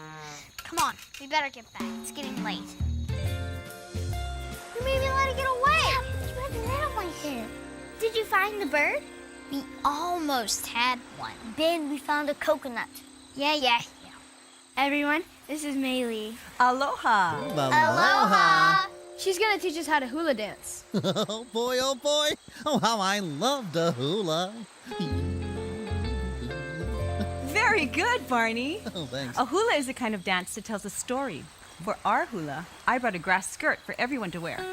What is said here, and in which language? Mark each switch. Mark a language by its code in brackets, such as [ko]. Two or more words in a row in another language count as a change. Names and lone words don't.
[en] Come on, we better get back. It's getting late. You made me let it get away. Yeah, you had the net on my hair. Did you find the bird? We almost had one. Ben, we found a coconut. Yeah. Everyone, this is Maylee. Aloha. Aloha. She's gonna teach us how to hula dance. Oh boy, oh boy. Oh, how I love the hula. Very good, Barney. Oh, thanks. A hula is a kind of dance that tells a story. For our hula, I brought a grass skirt for everyone to wear.